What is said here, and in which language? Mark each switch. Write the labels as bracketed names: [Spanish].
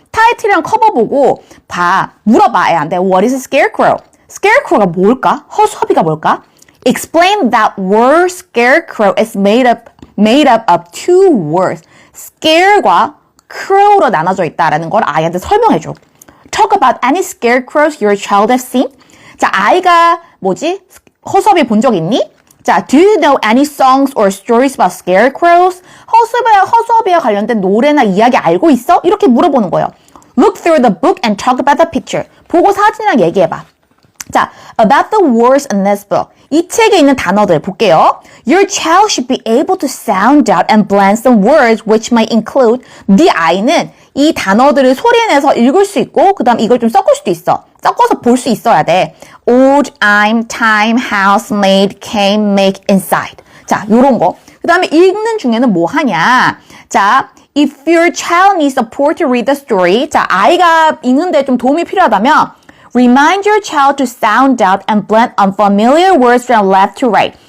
[Korean] 타이틀이랑 커버 보고 물어봐, 애한테. [English] What is a scarecrow? [Korean] scarecrow가 뭘까? 허수아비가 뭘까? [English] Explain that word scarecrow is made up of two words. [Korean] scare과 crow로 나눠져 있다라는 걸 아이한테 설명해줘. [English] Talk about any scarecrows your child has seen. [Korean] 자, 아이가 허수아비 본 적 있니? [English] 자, do you know any songs or stories about scarecrows? [Korean] 허수아비와 관련된 노래나 이야기 알고 있어? 이렇게 물어보는 거예요. [English] Look through the book and talk about the picture. [Korean] 보고 사진이랑 얘기해봐. [English] 자, about the words in this book. [Korean] 이 책에 있는 단어들 볼게요. [English] Your child should be able to sound out and blend some words which might include. [Korean] 네 아이는 이 단어들을 소리내서 읽을 수 있고 그 다음 이걸 좀 섞을 수도 있어. 섞어서 볼 수 있어야 돼. [English] old, I'm, time, house, made, came, make, inside. [Korean] 자, 요런 거. 그 다음에 읽는 중에는 뭐 하냐. [English] 자, if your child needs support to read the story. [Korean] 자, 아이가 읽는데 좀 도움이 필요하다면 [English] remind your child to sound out and blend unfamiliar words from left to right.